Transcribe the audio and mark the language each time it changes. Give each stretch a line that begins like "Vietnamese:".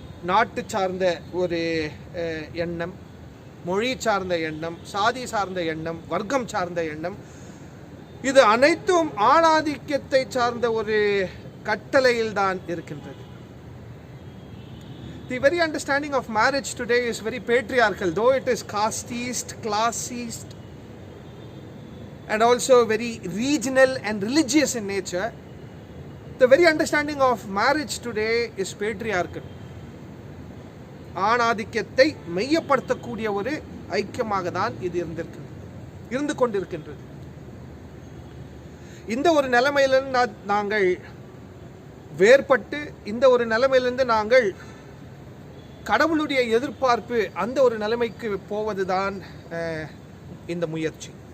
Tamil: நாட்டு சார்ந்த ஒரு எண்ணம், மொழி சார்ந்த எண்ணம், சாதி சார்ந்த எண்ணம், வர்க்கம் சார்ந்த எண்ணம், இது அனைத்தும் ஆணாதிக்கத்தை சார்ந்த ஒரு கட்டளையில் தான் இருக்கின்றது.
English: The very understanding of marriage today is very patriarchal, though it is casteist, classist, and also very regional and religious in nature. The very understanding of marriage today is patriarchal.
Tamil: ஆணாதிக்கத்தை மையப்படுத்தக்கூடிய ஒரு ஐக்கியமாக தான் இது இருந்து கொண்டிருக்கின்றது. இந்த ஒரு நிலைமையிலிருந்து நாங்கள் வேறுபட்டு, இந்த ஒரு நிலைமையிலிருந்து நாங்கள் கடவுளுடைய எதிர்பார்ப்பு அந்த ஒரு நிலைமைக்கு போவதுதான் இந்த முயற்சி.